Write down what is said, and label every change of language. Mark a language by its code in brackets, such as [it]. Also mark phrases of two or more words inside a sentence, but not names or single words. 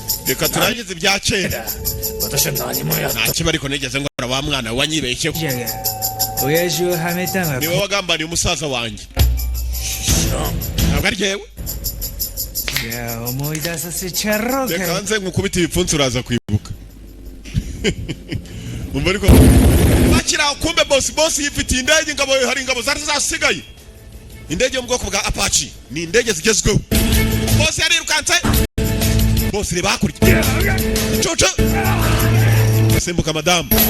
[rw] reka turangize ibya kera [ja] 私は何もやっ [rw] nta kiba ariko nigeze ngora wa mwana wanyibeshyeho [ja] じゃが親父をはめたのは [rw] niwe wagambaniye umusaza wanjye ntabwo ari jyewe [ja] じゃあ思い出させちゃろうか [rw] reka nze nkukubita ibipfunsi uraza kwibuka umva ariko bakira kumbe boss yifitiye indege ingabo hari ingabo zari zasigaye indege yo mu bwoko bwa Apache ni indege zigezweho boss yarirukanse boss reba hakurya coco simbuka madamu